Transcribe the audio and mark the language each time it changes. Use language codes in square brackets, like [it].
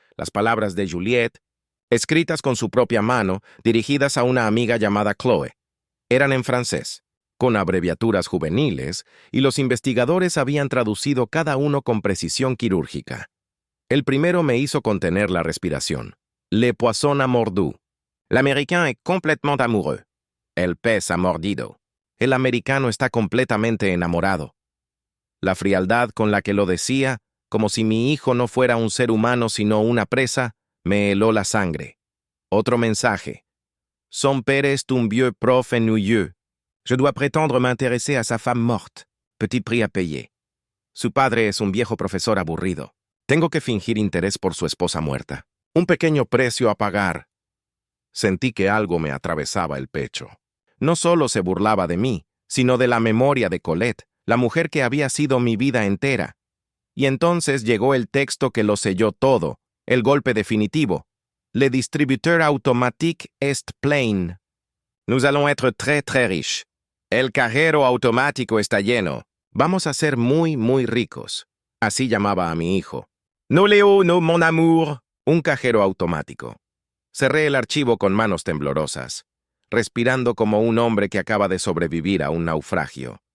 [es] Las palabras de Juliet, escritas con su propia mano, dirigidas a una amiga llamada Chloe. Eran en francés, con abreviaturas juveniles, y los investigadores habían traducido cada uno con precisión quirúrgica. El primero me hizo contener la respiración. [fr] «Le poisson a mordu». L'américain est complètement amoureux. [es] El pez ha mordido. El americano está completamente enamorado. La frialdad con la que lo decía, como si mi hijo no fuera un ser humano sino una presa, me heló la sangre. Otro mensaje. [fr] Son père est un vieux prof ennuyeux. Je dois prétendre m'intéresser à sa femme morte. Petit prix à payer. [es] Su padre es un viejo profesor aburrido. Tengo que fingir interés por su esposa muerta. Un pequeño precio a pagar. Sentí que algo me atravesaba el pecho. No solo se burlaba de mí, sino de la memoria de Colette, la mujer que había sido mi vida entera. Y entonces llegó el texto que lo selló todo, el golpe definitivo. [fr] Le distributeur automatique est plein. Nous allons être très très riches. [es] El cajero automático está lleno. Vamos a ser muy, muy ricos. Así llamaba a mi hijo. No, Leo, no, [fr] mon amour. [es] Un cajero automático. Cerré el archivo con manos temblorosas, respirando como un hombre que acaba de sobrevivir a un naufragio.